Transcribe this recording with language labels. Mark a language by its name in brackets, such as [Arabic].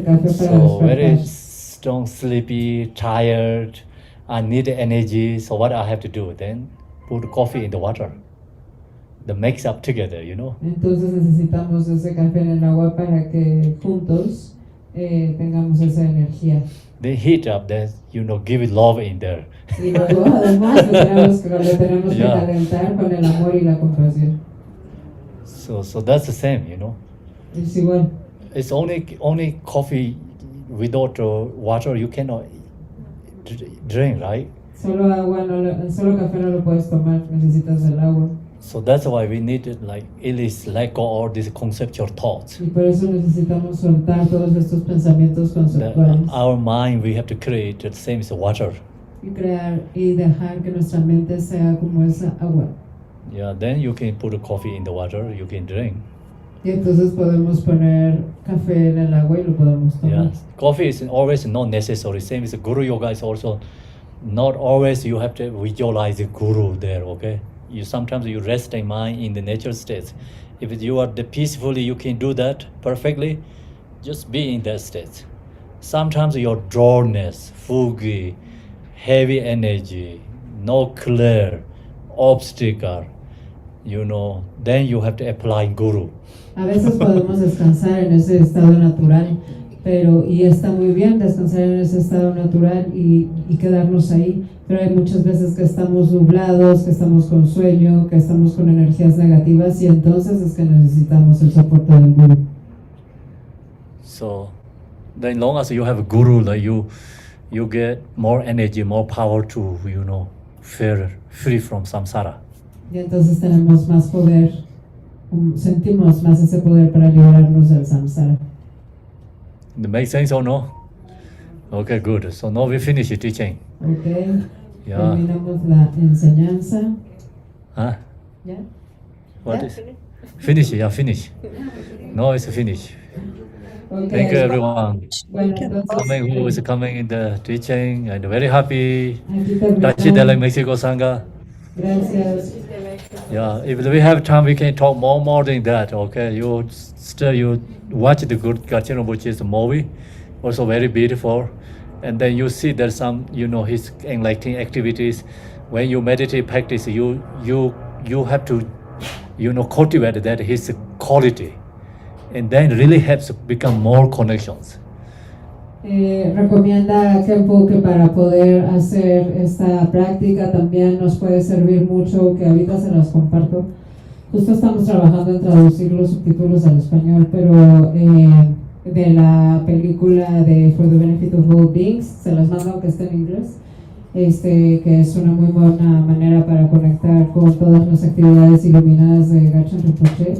[English] So very strong, sleepy, tired. I need energy. So what I have to do? Then put coffee in the water. The mix up together, you know. [Spanish] Entonces necesitamos ese café en el agua para que juntos tengamos esa energía. [English] They heat up, then give it love in there. [Spanish] Y luego además lo tenemos que calentar con el amor y la compasión. [English] So that's the same, you know. [Spanish] Es igual. [English] It's only coffee without water you cannot drink, right? [Spanish] Solo café no lo puedes tomar, necesitas el agua. [English] So that's why we need at least let go all these conceptual thoughts. [Spanish] Y por eso necesitamos soltar todos estos pensamientos conceptuales. [English] Our mind we have to create the same as water. [Spanish] Y crear y dejar que nuestra mente sea como esa agua. [English] Yeah, then you can put coffee in the water, you can drink. [Spanish] Y entonces podemos poner café en el agua y lo podemos tomar. [English] Yeah, coffee is always not necessary. Same as Guru Yoga is also not always you have to visualize the Guru there, okay? Sometimes you rest in mind in the natural state. If you are peacefully, you can do that perfectly. Just be in that state. Sometimes your dryness, foggy, heavy energy, no clear, obstacle, then you have to apply Guru. [Spanish] A veces podemos descansar en ese estado natural, y está muy bien descansar en ese estado natural y quedarnos ahí. Pero hay muchas veces que estamos nublados, que estamos con sueño, que estamos con energías negativas y entonces es que necesitamos el soporte del guru. [English] So, then long as you have a guru, like you get more energy, more power to, feel free from samsara. [Spanish] Y entonces tenemos más poder, sentimos más ese poder para liberarnos del samsara. [English] It makes sense or no? Okay, good. So now we finish the teaching. Okay. Yeah. [Spanish] Terminamos la enseñanza. [English] Huh? Yeah. What is? Finish. Yeah, finish. No, it's finish. Okay. Thank you, everyone. [Spanish] Bueno, entonces, [English] Who is coming in the teaching and very happy. [Spanish] aquí terminamos. Tachi de la Mexico Sangha. Gracias. [English] Yeah, if we have time, we can talk more than that. Okay, you watch the good Gachen Rinpoche's movie, also very beautiful, and then you see there's some his enlightening activities. When you meditate practice, you have to cultivate that his quality, and then really helps become more connections. [Spanish] Recomienda a Khenpo que para poder hacer esta práctica también nos puede servir mucho, que ahorita se las comparto. Justo estamos trabajando en traducir los subtítulos al español, pero de la película de For the Benefit of All Beings, se las mando aunque esté en inglés, que es una muy buena manera para conectar con todas las actividades iluminadas de Gachen Rinpoche.